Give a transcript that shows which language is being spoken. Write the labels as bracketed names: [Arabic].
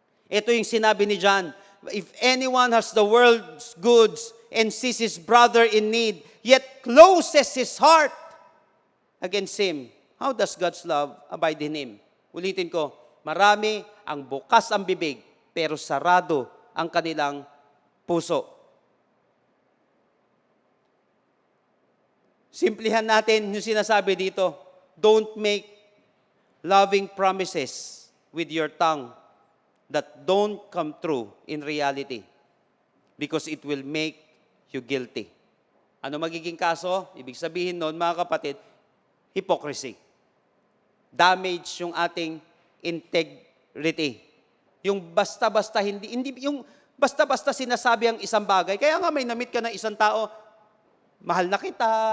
[Filipino] Ito yung sinabi ni John, [English] if anyone has the world's goods and sees his brother in need, yet closes his heart against him, how does God's love abide in him? [Filipino] Ulitin ko, marami ang bukas ang bibig, pero sarado ang kanilang puso. Simplihan natin yung sinasabi dito, [English] don't make loving promises with your tongue that don't come true in reality because it will make you guilty. [Filipino] Ano magiging kaso? Ibig sabihin nun, mga kapatid, hypocrisy. Damage yung ating integrity. Yung basta-basta hindi yung basta-basta sinasabi ang isang bagay. Kaya nga may namit ka ng isang tao, mahal na kita.